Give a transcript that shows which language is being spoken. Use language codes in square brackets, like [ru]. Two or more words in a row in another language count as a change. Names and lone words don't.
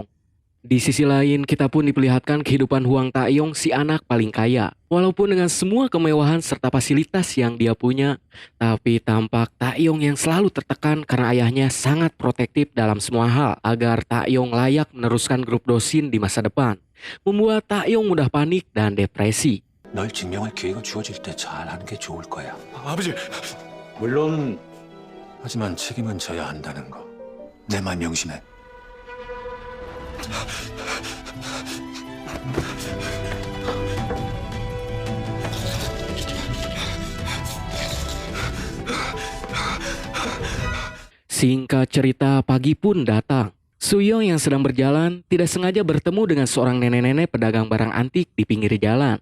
[id] Di sisi lain, kita pun diperlihatkan kehidupan Hwang Taeyong si anak paling kaya. Walaupun dengan semua kemewahan serta fasilitas yang dia punya, tapi tampak Taeyong yang selalu tertekan karena ayahnya sangat protektif dalam semua hal agar Taeyong layak meneruskan grup Dosin di masa depan. Membuat Taeyong mudah panik dan depresi. [ko] 널 증명할 기회가 주어질 때 잘하는 게 좋을 거야. 아버지, 물론 하지만 책임은 져야 한다는 거. 내 말 명심해. [id] Singkat cerita, pagi pun datang. Suyong yang sedang berjalan tidak sengaja bertemu dengan seorang nenek-nenek pedagang barang antik di pinggir jalan.